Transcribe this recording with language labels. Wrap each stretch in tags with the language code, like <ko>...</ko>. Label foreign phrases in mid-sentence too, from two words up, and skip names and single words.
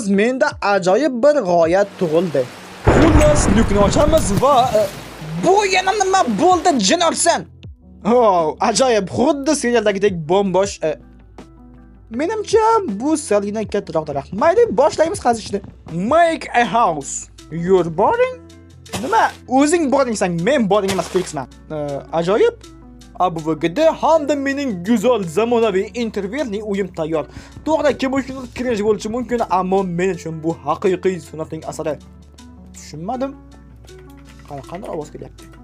<uz>Menda ajoyib bir g'oya tug'ildi. Xullas, lukni ochamiz va bu yana nima bo'ldi, jin ursin? Ajoyib, xuddi serialdagidek bombosh. Menimcha bu salgina kattaroq daraxt. Mayli, boshlaymiz qazishni.</uz> <en>Make a house. You're boring? Nima?</en> <uz>O'zing boringsan, men boring emas, Felixman. Ajoyib. ABVGda hamda mening go'zal zamonaviy intervyuning uyim tayyor. To'g'ri, kim uchun kirish bo'lishi mumkin, ammo men uchun bu haqiqiy san'atning asari. Tushunmadim. Qanday ovoz kelyapti?</uz>